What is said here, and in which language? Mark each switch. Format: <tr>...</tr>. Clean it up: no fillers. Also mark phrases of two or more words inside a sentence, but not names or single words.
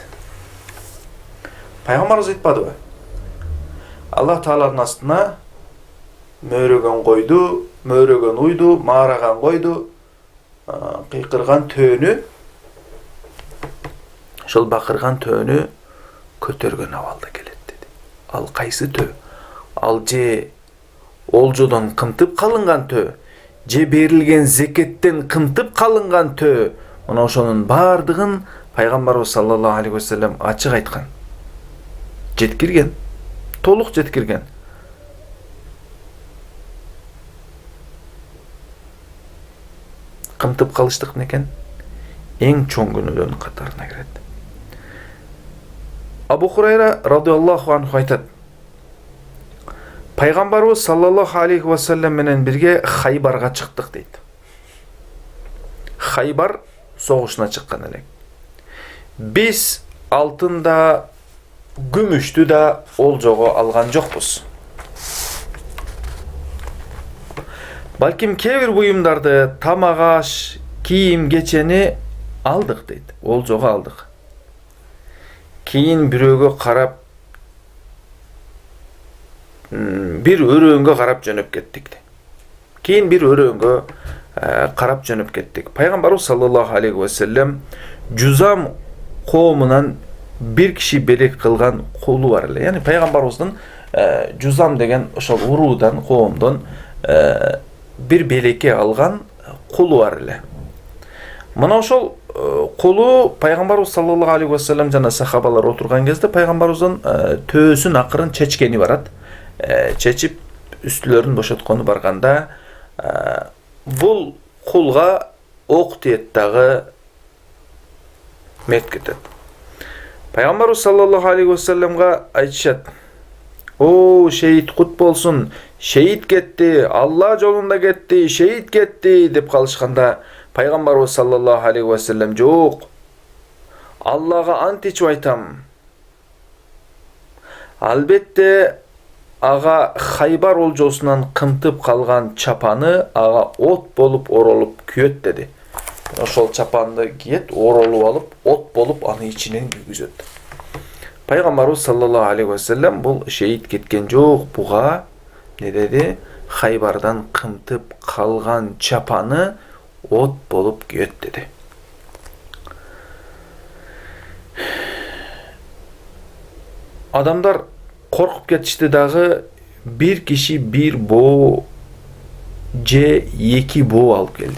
<ky>Пайгамбарыбыз айтпадыбы? Аллах Тааланын астына мөөрөгөн койду, мөөрөгөн уйду, маараган койду, кыйкырган төөнү, ошол бакырган төөнү көтөргөн абалда келет деди. Ал кайсы төө? Ал же олжодон кымтып калынган төө, же берилген зекеттен кымтып калынган төө. Мына ошонун бардыгын Пайгамбарыбыз</ky> <ar>صلى الله عليه وسلم</ar> <ky>ачык айткан. Жеткирген. Толук жеткирген. Кымтып калыштык некен? Эң чоң күнөөлөрдүн катарына кирет. Абу Хурайра</ky> <ar>رضي الله عنه</ar> <ky>айтат. Пайгамбарыбыз</ky> <ar>صلى الله عليه وسلم</ar> <ky>менен бирге Хайбарга чыктык дейт. Хайбар согушуна чыккан элек. Биз алтын да, күмүштү да олжого алган жокпуз. Балким кээ бир буюмдарды, тамак аш, кийим кечени алдык дейт. Олжого алдык. Кийин бирөөгө карап, бир өрөөнгө карап жөнөп кеттик. Кийин бир өрөөнгө карап жөнөп кеттик. Пайгамбарыбыз</ky> <ar>صلى الله عليه وسلم</ar> <ky>Жузам коомунан бир киши белек кылган кулу бар эле. Яны пайгамбарыбыздын Жузам деген ошол уруудан, коомдон бир белекке алган кулу бар эле. Мына ошол кулу пайгамбарыбыз</ky> <ar>صلى الله عليه وسلم</ar> <ky>жана сахабалар отурган кезде пайгамбарыбыздын төөсүн акырын чечкени барат. Чечип үстүлөрүн бошоткону барганда бул кулга ок тиет дагы мет кетет. Пайгамбарыбыз саллаллаху алейхи ва саллямга айтышат: "О, шейит кут болсун, шейит кетти, Алла жолунда кетти, шейит кетти" деп калышканда Пайгамбарыбыз</ky> <ar>صلى الله عليه وسلم:</ar> <ky>"Жок. Аллага ант ичип айтам. Албетте ага Хайбар олжосунан кымтып калган чапаны ага от болуп оролуп күйөт" деди. Ошол чапанды кийет, оролуп алып, от болуп аны ичинен күйгүзөт. Пайгамбарыбыз</ky> <ar>صلى الله عليه وسلم</ar> <ky>бул шейит кеткен жок, буга не деди? Хайбардан кымтып калган чапаны от болуп күйөт деди. Адамдар коркуп кетишти дагы, бир киши бир боо же эки боо алып келди.</ky>